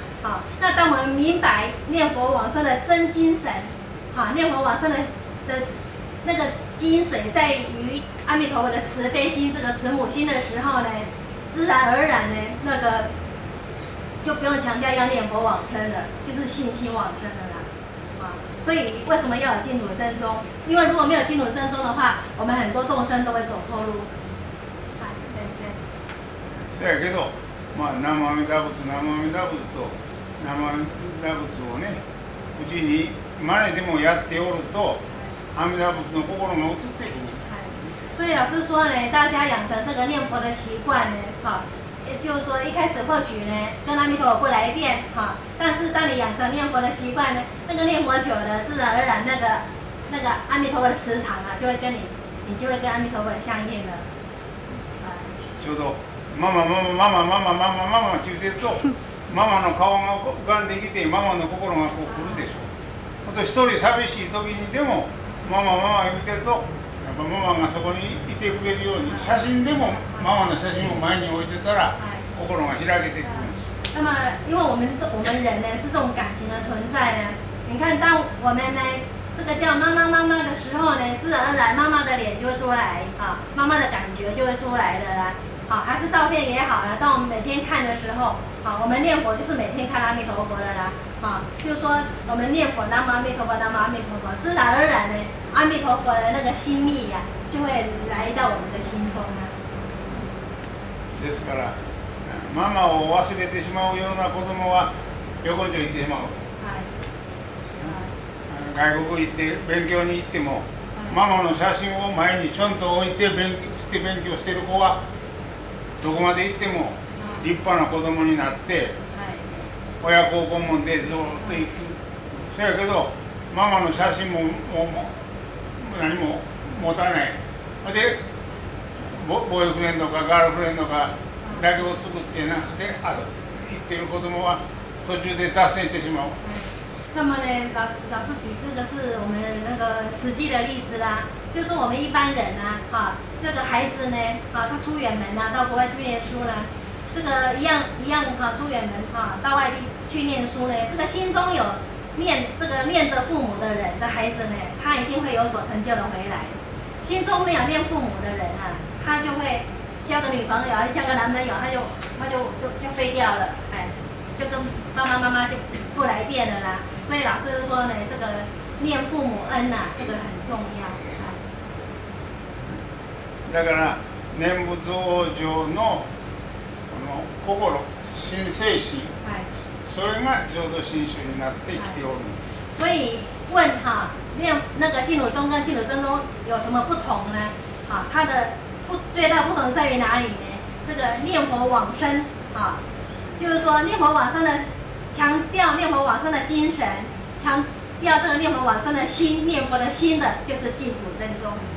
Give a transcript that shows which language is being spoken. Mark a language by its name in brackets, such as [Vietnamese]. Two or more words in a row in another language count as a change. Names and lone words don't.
[Chinese] 好，那当我们明白念佛往生的真精神，好，念佛往生的那个精髓在于阿弥陀佛的慈悲心，这个慈母心的时候呢，自然而然呢，那个就不用强调要念佛往生了，就是信心往生了啦。啊，所以为什么要有净土真宗？因为如果没有净土真宗的话，我们很多众生都会走错路。 [Japanese] はい、先生。だけど、まあ南無阿弥陀仏、南無阿弥陀仏と南無阿弥陀仏をね、うちに真似でもやっておると、阿弥陀仏の心が移っていく。 [Chinese] 所以老师说呢，大家养成这个念佛的习惯呢，好，就是说一开始或许呢跟阿弥陀佛不来电，好，但是当你养成念佛的习惯呢，那个念佛久了，自然而然那个阿弥陀佛的磁场啊，就会跟你就会跟阿弥陀佛相应了。 [Japanese] ちょうどママって言ってると、ママの顔が浮かんできて、ママの心がこう来るでしょ。あと一人寂しい時にでもママ言ってると。ママがそこにいてくれるように、写真でもママの写真を前に置いてたら心が開けてくるんです。 [Chinese] 那么，因为我们人呢是这种感情的存在呢，你看，当我们呢这个叫妈妈的时候呢，自然而然妈妈的脸就会出来啊，妈妈的感觉就会出来的啦。好，还是照片也好啦，当我们每天看的时候，好，我们念佛就是每天看阿弥陀佛的啦。好，就是说我们念佛南无阿弥陀佛，南无阿弥陀佛，自然而然呢，阿弥陀佛的那个心意呀，就会来到我们的心中啊。 [Japanese] ですから、ママを忘れてしまうような子供は横丁行ってしまう。外国行って勉強に行っても、ママの写真を前にちょんと置いて勉強してる子はどこまで行っても立派な子供になって、親孝行門でずっと行く。そやけどママの写真も何も持たない。でボーイフレンドかガールフレンドかだけを作ってなくて行ってる子供は途中で脱線してしまう。 [Chinese] 那么呢，老师举这个是我们那个实际的例子啦，就是我们一般人啊，哈，这个孩子呢，啊，他出远门啊，到国外去念书呢，这个一样哈，出远门啊，到外地去念书呢，这个心中有念着父母的人的孩子呢，他一定会有所成就的回来。心中没有念父母的人啊，他就会交个女朋友，交个男朋友，他就飞掉了，哎，就跟妈妈就不来电了啦。所以老师说呢，这个念父母恩呐，这个很重要。 [Japanese] だから念仏往生の心、心精神、それが浄土真宗になってきておるんです。 [Chinese] 所以问哈，念那个净土宗跟净土真宗有什么不同呢？啊，它的最大不同在于哪里呢？这个念佛往生啊，就是说念佛往生的。强调念佛往生的精神，强调这个念佛往生的心，念佛的心的，就是净土真宗。